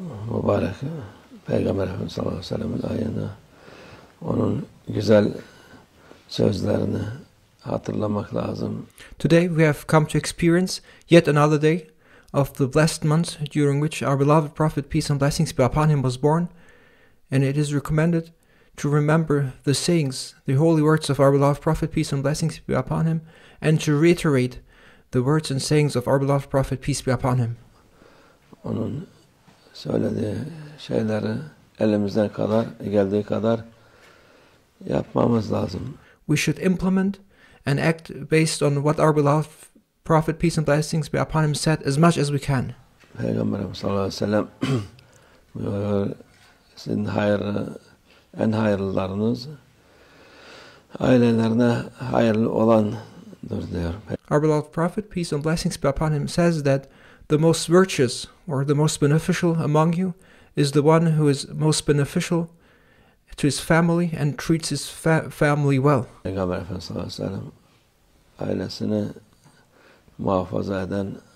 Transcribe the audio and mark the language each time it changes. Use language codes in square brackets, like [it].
[tr] Mübarek Peygamber Efendimiz sallallahu aleyhi ve sellem'in ayetine, onun güzel sözlerini hatırlamak lazım. [en] Today we have come to experience yet another day of the blessed month during which our beloved Prophet, peace and blessings be upon him, was born, and it is recommended to remember the sayings, the holy words of our beloved Prophet, peace and blessings be upon him, and to reiterate the words and sayings of our beloved Prophet, peace be upon him. [tr] Onun söylediği şeyleri elimizden geldiği kadar yapmamız lazım. [en] We should implement and act based on what our beloved Prophet, peace and blessings be upon him, said as much as we can. [tr] Peygamberimiz sallallahu aleyhi ve sellem buyuruyor, sizin en hayırlılarınız ailelerine hayırlı olandır diyor. [en] Our beloved Prophet, peace and blessings be upon him, says that the most virtuous or the most beneficial among you is the one who is most beneficial to his family and treats his family well. [tr] Peygamber Efendimiz sallallahu aleyhi ve sellem ailesini muhafaza eden,